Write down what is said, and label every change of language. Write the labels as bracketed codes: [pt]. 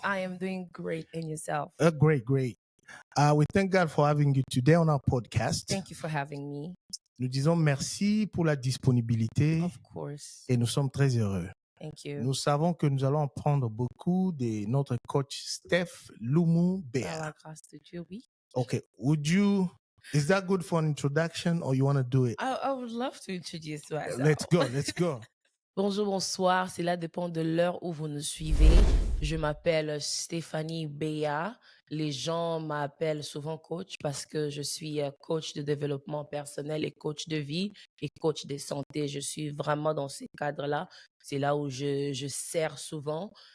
[en] I am doing great, and yourself? Great. We thank God for having you today on our podcast. Thank you for having me. [fr] Nous disons merci pour la disponibilité [en] Of course. [fr] et nous sommes très heureux. [en] Thank you. [fr] Nous savons que nous allons apprendre beaucoup de notre coach Steph Lumu Par Bea. la grâce de Dieu, oui. [en] Okay, is that good for an introduction or you want to do it? I would love to introduce myself. Let's go. [fr] Bonjour, bonsoir. Cela dépend de l'heure où vous nous suivez. Je m'appelle Stéphanie Bea. Les gens m'appellent souvent coach parce que je suis coach de développement personnel et coach de vie et coach de santé. Je suis vraiment dans ces cadres-là. C'est là où je sers souvent.